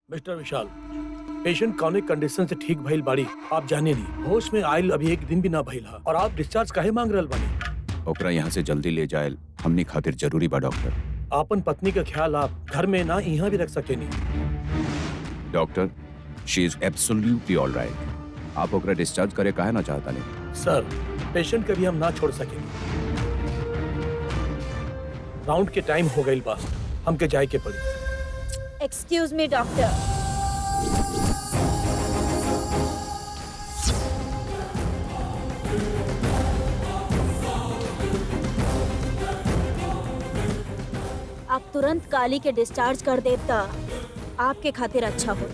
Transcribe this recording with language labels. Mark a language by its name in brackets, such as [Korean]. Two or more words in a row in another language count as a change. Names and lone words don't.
[Bhojpuri] मिस्टर विशाल, पेशेंट कौने कंडीशन से ठीक भइल बाड़ी आप जाने ली। होश में आयल अभी एक दिन भी ना भइल हा और आप डिस्चार्ज काहे मांग रहल बानी? ओकरा यहाँ से जल्दी ले जाए हमनी खातिर जरूरी बा डॉक्टर। आपन पत्नी का ख्याल आप घर में ना यहाँ भी रख सकेनी। डॉक्टर, [English] She is absolutely all right. [Bhojpuri] आप ओकरा डिस्चार्ज करे काहे ना चाहता नहीं? सर, पेशेंट कभी हम ना छोड़ सकेनी। राउंड के टाइम हो गई बा, हमके जाए के पड़ी। [English] Excuse me doctor. [Bhojpuri] आप तुरंत काली के डिस्चार्ज कर देता आपके खातिर अच्छा हो।